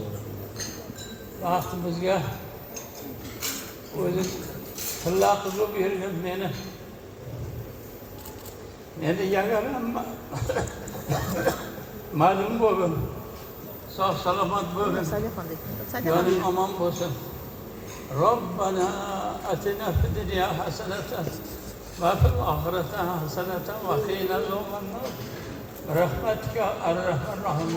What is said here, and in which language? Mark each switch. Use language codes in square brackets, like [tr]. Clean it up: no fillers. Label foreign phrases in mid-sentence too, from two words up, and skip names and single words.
[uz] Baxtimizga o'zi tilla qilib bergan meni yagaram ma'lum bo'lgin. Sog' salomat bo'lgin. Joning omon bo'lsin. [ar] ربنا آتنا في الدنيا حسنة وفي الآخرة حسنة وقنا عذاب النار برحمتك يا أرحم الراحمين.